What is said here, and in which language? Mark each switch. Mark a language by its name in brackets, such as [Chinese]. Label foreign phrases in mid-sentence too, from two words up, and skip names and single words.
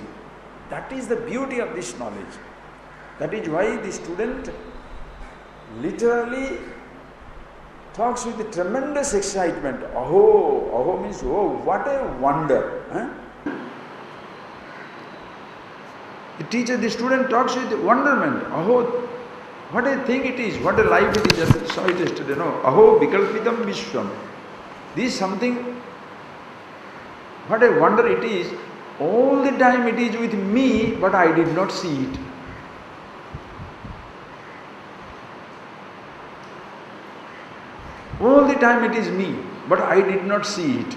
[English] That is the beauty of this knowledge. That is why the student literally talks with tremendous excitement. Aho, aho means, oh, what a wonder. The student talks with wonderment. Aho, what a thing it is, what a life it is. I saw it yesterday, no? [Sanskrit] अहो विकल्पितं विश्वम्. [English] This is something, what a wonder it is. All the time it is with me, but I did not see it. All the time it is me, but I did not see it.